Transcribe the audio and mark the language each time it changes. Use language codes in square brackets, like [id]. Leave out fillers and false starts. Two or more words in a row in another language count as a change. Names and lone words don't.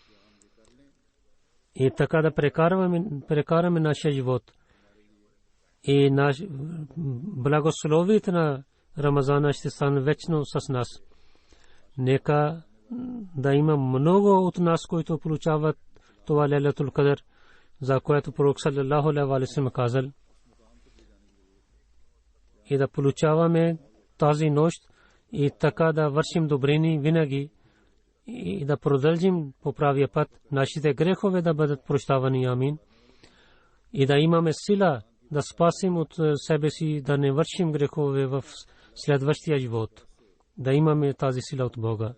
[bg] И така да прекараме нашия живот. И благословието на Рамазана ще стане вечно с нас. Нека да има много от нас, които получават това Лейлатул Кадър, за което пророк [ar] صلى الله عليه وسلم [bg] казал. И да получаваме тази нощ и така да вършим добрини винаги и да продължим по правия път, нашите грехове да бъдат прощавани. Амин. И да имаме сила да спасим от себе си, да не вършим грехове в следващия живот. Да имаме тази сила от Бога.